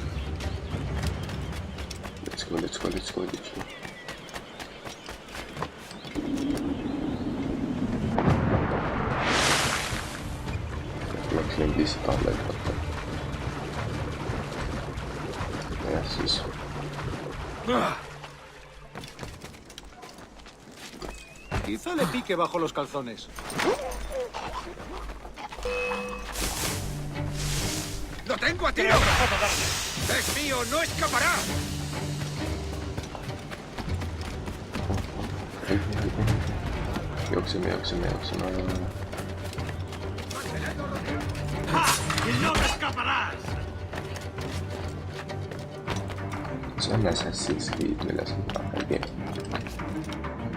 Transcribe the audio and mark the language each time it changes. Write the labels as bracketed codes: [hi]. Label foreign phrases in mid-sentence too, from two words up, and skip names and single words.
[en] Let's go. [et] Tuleks neid lihtsalt alla hüpata. Jah, siis. [es] Quizá le pique bajo los calzones. ¡Lo tengo a tiro! ¡Es mío! ¡No escapará! [et] Jookseme. [es] ¡Ja! ¡No te escaparás! [et] See on Assassin's Creed, milles ma räägin.